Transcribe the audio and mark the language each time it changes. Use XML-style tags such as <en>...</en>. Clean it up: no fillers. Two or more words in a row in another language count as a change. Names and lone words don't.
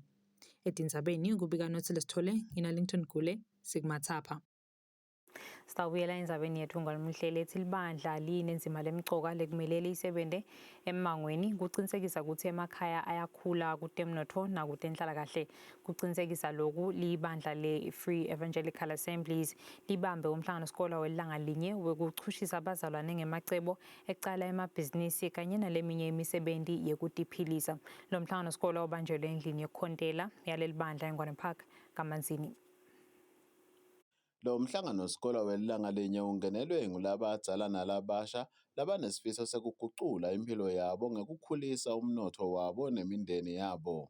<ss>Etindzabeni kubika Nothile Sithole, ngina-Linton Gule, Sigmathapha. Sitawubuyela endzabeni yethu ngolumhleli ethi libandla linenzima lemcoka lekumele lisebente emmangweni kucinisekisa ukuthi emakhaya ayakhula kutemnotfo nakutenhlalakahle. Kucinisekisa lokhu libandla le-Free Evangelical Assemblies libambe umhlangano sikolwa welilanga linye wekuchushisa abazalwane ngemacebo ecala emabhizinisi kanye naleminye imisebenzi yekutiphilisa. Lo mhlangano sikolwa ubanjelwe endlini yokukhontela yaleli bandla eNgwane Park kaManzini. Lo mhlangano sikolwa welilanga linye ungenelwe ngulaba abadala nalabasha labanesifiso sekugucula impilo yabo ngekukhulisa umnotho wabo nemindeni yabo.</ss>